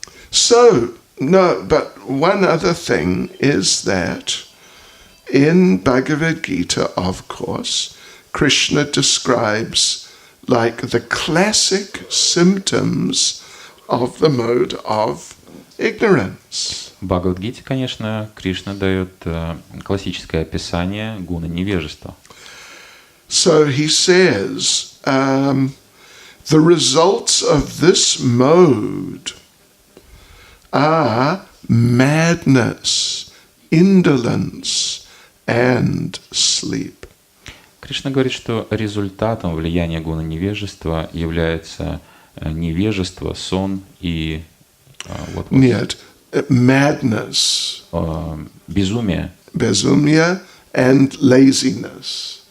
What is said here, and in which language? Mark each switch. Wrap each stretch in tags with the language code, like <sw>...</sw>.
<en>So, no, but one other thing is that in Bhagavad Gita, of course, Krishna describes like the classic symptoms of the mode of ignorance.</en> <ru>В Бхагават-гите, конечно, Кришна дает классическое описание гуна невежества.</ru> <en>So he says, the results of this mode are madness, indolence, and sleep.</en> <ru>Кришна говорит, что результатом влияния гуна невежества является невежество, сон и</ru> <en>Нет, madness,</en> <ru>безумие,</ru> <en>безумие, and laziness.</en>